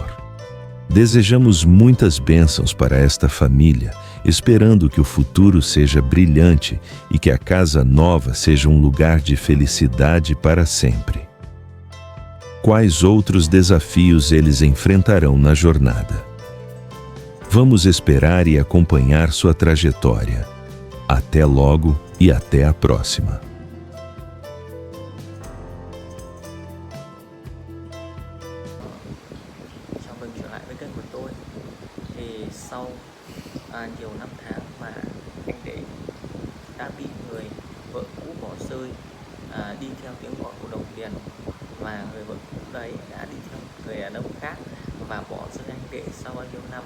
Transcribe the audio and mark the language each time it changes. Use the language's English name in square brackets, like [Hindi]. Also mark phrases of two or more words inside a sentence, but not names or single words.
[Portuguese] Desejamos muitas bênçãos para esta família, esperando que o futuro seja brilhante e que a casa nova seja um lugar de felicidade para sempre. Quais outros desafios eles enfrentarão na jornada? Vamos esperar e acompanhar sua trajetória. Até logo e até a próxima. [Vietnamese] Chào mừng trở lại với kênh của tôi. Thì sau nhiều năm tháng mà anh Đệ đã bị người vợ cũ bỏ rơi, đi theo tiếng gọi của đồng tiền, và người vợ cũ đấy đã đi theo người đàn ông khác và bỏ rơi anh Đệ sau bao nhiêu năm.